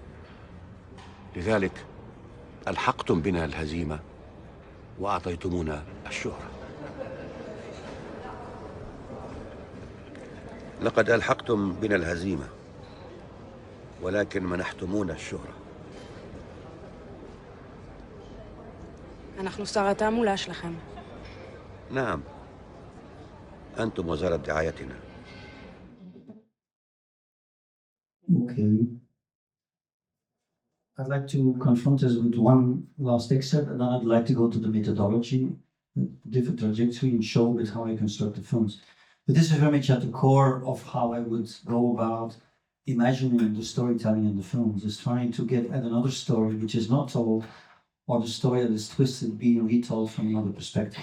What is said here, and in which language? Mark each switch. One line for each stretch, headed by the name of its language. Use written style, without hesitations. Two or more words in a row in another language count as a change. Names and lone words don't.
Arabic: لذلك ألحقتم بنا الهزيمة وأعطيتمونا الشهرة. لقد ألحقتم بنا الهزيمة ولكن منحتمونا الشهرة.
Hebrew: אנחנו שר התעמולה שלכם.
Arabic: نعم، أنتم وزارة دعايتنا.
English: Okay. I'd like to confront us with one last excerpt, and then I'd like to go to the methodology, the different trajectory, and show with how I construct the films. But this is very much at the core of how I would go about imagining the storytelling in the films, is trying to get at another story which is not told, or the story that is twisted being retold from another perspective.